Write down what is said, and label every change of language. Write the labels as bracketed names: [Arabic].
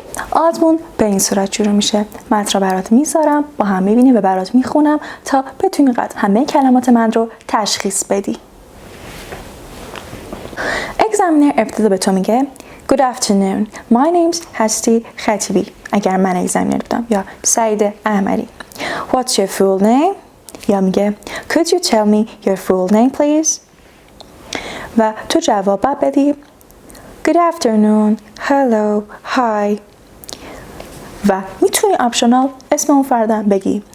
[Persian] آزمون به این صورت شروع میشه. متن رو برات میذارم، با هم میبینیم و برات میخونم تا بتونی همه کلمات من رو تشخیص بدی. اگزمینر ابتدا به تو میگه [English] Good afternoon. My name's [Persian] هستی خطیبی اگر من اگزمینر بودم، یا سعید احمدی. [English] What's your full name? [Persian] یا میگه [English] Could you tell me your full name please? [Persian] و تو جواب بدی [English] Good afternoon, hello, hi. [Persian] و میتونی آپشنال اسم اون فردم بگی.